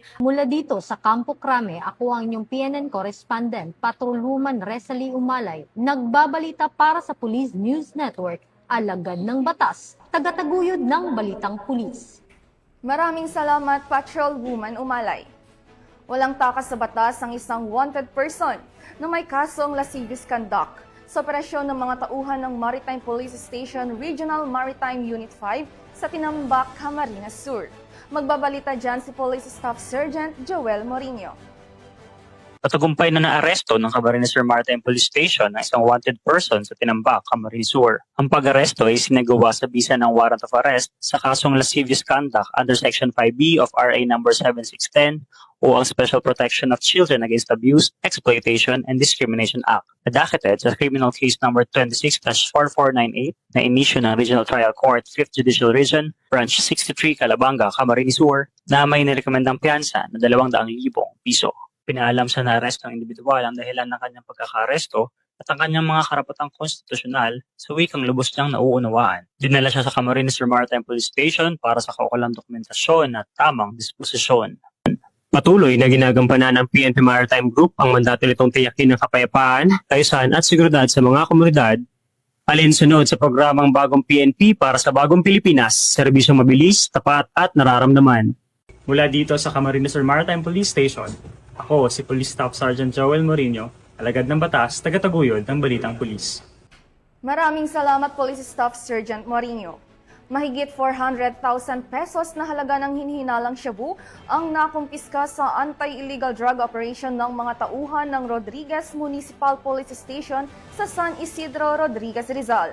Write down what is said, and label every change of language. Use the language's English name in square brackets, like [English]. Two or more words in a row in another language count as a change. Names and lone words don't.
[Filipino] Mula dito sa Campo Crame, ako ang inyong PNN correspondent, Patrolwoman Resalie Umalay, nagbabalita para sa Police News Network, alagad ng batas, tagataguyod ng balitang pulis. Maraming salamat, Patrolwoman Umalay. Walang takas sa batas ang isang [English] wanted person [Filipino] na may kasong [English] lascivious conduct [Filipino] sa operasyon ng mga tauhan ng Maritime Police Station Regional Maritime Unit 5 sa Tinambak, Camarines Sur. Magbabalita dyan si Police Staff Sergeant Joel Morinho. Patagumpay na naaresto ng Camarines Sur Maritime Police Station ang isang [English] wanted person [Filipino] sa Tinambak, Camarines Sur. Ang pag-aresto ay sinagawa sa bisa ng [English] warrant of arrest [Filipino] sa kasong [English] lascivious conduct under Section 5B of RA No. [Filipino] 7610 o ang Special Protection of Children Against Abuse, Exploitation, and Discrimination Act, nadakated sa Criminal Case No. 26-4498 na inisyu ng Regional Trial Court, 5th Judicial Region, Branch 63, Calabanga, Camarines Sur, na may nirekomendang piyansa na 200,000 piso. Pinaalam sa naaresto ng individual ang dahilan ng kanyang pagkakaresto at ang kanyang mga karapatang konstitusyonal sa wikang lubos niyang nauunawaan. Dinala siya sa Camarines Sur Maritime Police Station para sa kaukulang dokumentasyon at tamang disposisyon. Patuloy na ginagampanan ng PNP Maritime Group ang mandato nitong tiyakin ng kapayapaan, kaayusan at seguridad sa mga komunidad, alinsunod sa programang Bagong PNP para sa Bagong Pilipinas, serbisyong mabilis, tapat at nararamdaman. Mula dito sa Camarines Sur Maritime Police Station, ako si Police Staff Sergeant Joel Morino, alagad ng batas, tagataguyod ng Balitang Pulis. Maraming salamat Police Staff Sergeant Morino. Mahigit 400,000 pesos na halaga ng hinihinalang shabu ang nakumpiska sa [English] anti-illegal drug operation [Filipino] ng mga tauhan ng Rodriguez Municipal Police Station sa San Isidro, Rodriguez, Rizal.